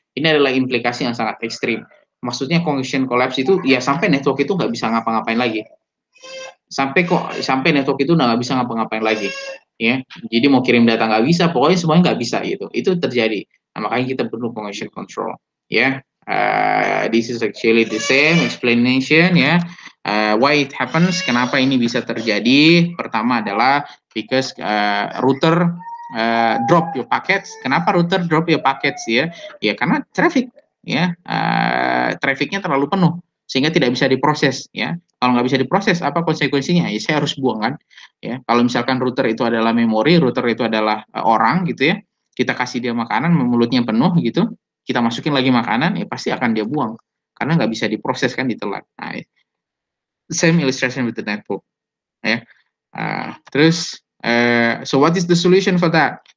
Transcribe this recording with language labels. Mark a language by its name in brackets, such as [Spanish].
[Indonesian] Ini adalah implikasi yang sangat ekstrim. Maksudnya congestion collapse itu ya sampai network itu nggak bisa ngapa-ngapain lagi. Sampai network itu nggak bisa ngapa-ngapain lagi, ya. Jadi mau kirim data nggak bisa, pokoknya semuanya nggak bisa gitu. Itu terjadi. Nah, makanya kita perlu congestion control, ya. [English] This is actually the same explanation, ya. Why it happens, [Indonesian] kenapa ini bisa terjadi? Pertama adalah [English] because router drop your packets. [Indonesian] Kenapa router [English] drop your packets, [Indonesian] ya? Ya karena traffic, ya, trafficnya terlalu penuh sehingga tidak bisa diproses, ya. Kalau nggak bisa diproses, apa konsekuensinya? Ya saya harus buang kan, ya. Kalau misalkan router itu adalah memori, router itu adalah orang gitu, ya, kita kasih dia makanan, mulutnya penuh gitu, kita masukin lagi makanan, ya pasti akan dia buang karena nggak bisa diproses kan, ditelan. [English] Nah, same illustration with the network, ya. Terus so what is the solution for that?